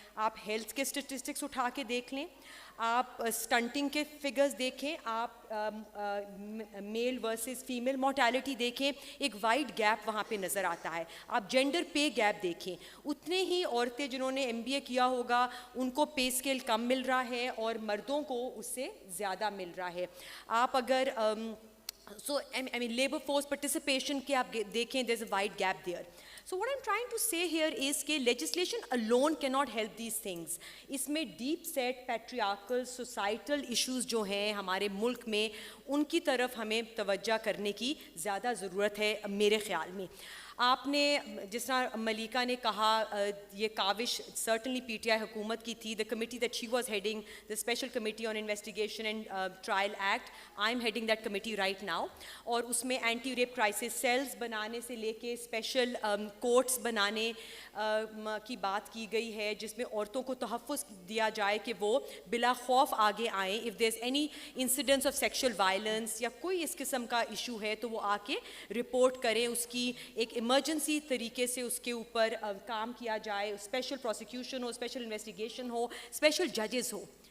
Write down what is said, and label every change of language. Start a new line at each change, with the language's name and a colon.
Urdu: آپ ہیلتھ کے اسٹیٹسٹکس اٹھا کے دیکھ لیں, آپ اسٹنٹنگ کے فگرز دیکھیں, آپ میل ورسز فیمیل مورٹیلٹی دیکھیں, ایک وائڈ گیپ وہاں پہ نظر آتا ہے. آپ جینڈر پے گیپ دیکھیں, اتنے ہی عورتیں جنہوں نے MBA کیا ہوگا ان کو پے اسکیل کم مل رہا ہے اور مردوں کو اس سے زیادہ مل رہا ہے. آپ اگر
English: so I mean labor force participation
Urdu: کے آپ دیکھیں,
English: there's a wide gap there. So what I'm trying to say here is کہ legislation alone cannot help these things.
Urdu: اس میں
English: deep set patriarchal societal issues
Urdu: جو ہیں ہمارے ملک میں, ان کی طرف ہمیں توجہ کرنے کی زیادہ ضرورت ہے میرے خیال میں. آپ نے جس طرح ملیکا نے کہا یہ کاوش سرٹنلی
English: PTI
Urdu: حکومت کی تھی.
English: the committee that she was heading, the special committee on investigation and trial act, I'm heading that committee right now.
Urdu: اور اس میں اینٹی ریپ کرائسس سیلز بنانے سے لے کے اسپیشل کورٹس بنانے کی بات کی گئی ہے, جس میں عورتوں کو تحفظ دیا جائے کہ وہ بلا خوف آگے آئیں.
English: if there's any incidents of sexual violence
Urdu: یا کوئی اس قسم کا ایشو ہے تو وہ آ کے رپورٹ کریں, اس کی ایک ایمرجنسی طریقے سے اس کے اوپر کام کیا جائے, اسپیشل پروسیکیوشن ہو, اسپیشل انویسٹیگیشن ہو, اسپیشل ججز ہو.